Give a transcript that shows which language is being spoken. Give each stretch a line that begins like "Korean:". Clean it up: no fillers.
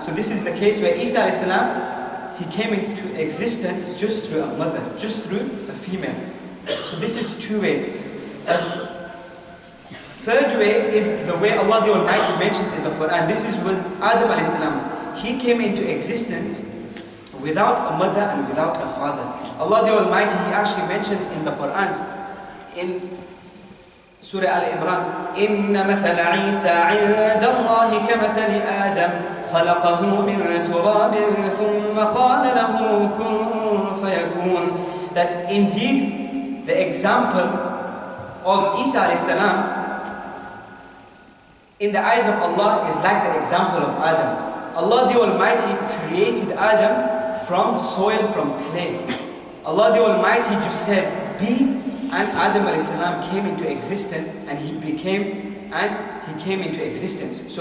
English: So this is the case where Isa alayhi salam, he came into existence just through a mother, just through a female. So this is 2 ways. A third way is the way Allah the Almighty mentions in the Quran. This is with Adam alayhi salam. He came into existence without a mother and without a father. Allah the Almighty, He actually mentions in the Quran, in Surah Al-Imran,
Arabic: إِنَّ مَثَلَ عِيسَى عِنْدَ اللَّهِ كَمَثَلِ آدَمَ خَلَقَهُ مِنْ تُرَابٍ ثُمَّ قَالَ لَهُ كُنْ فَيَكُونَ.
English: That indeed the example of Isa alayhi salam in the eyes of Allah is like the example of Adam. Allah the Almighty created Adam from soil, from clay. Allah the Almighty just said, be, and Adam alayhi salam came into existence, and he came into existence.